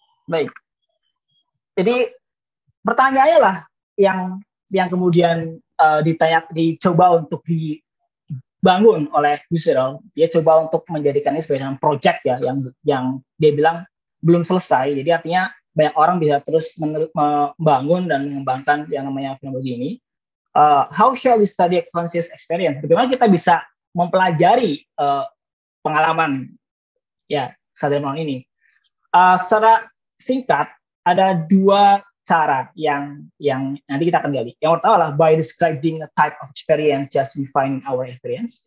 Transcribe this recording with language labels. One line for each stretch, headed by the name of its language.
Indonesian: Baik. Jadi pertanyaannya lah yang kemudian dicoba untuk dibangun oleh Husserl. Dia coba untuk menjadikannya sebagai project ya, yang dia bilang belum selesai. Jadi artinya banyak orang bisa terus membangun dan mengembangkan yang namanya fenomenologi ini.
English: How shall we study conscious experience?
Indonesian: Bagaimana kita bisa mempelajari pengalaman ya kesadaran ini? Secara singkat ada dua cara yang nanti kita akan gali. Yang pertama adalah
English: by describing a type of experience just we find our experience.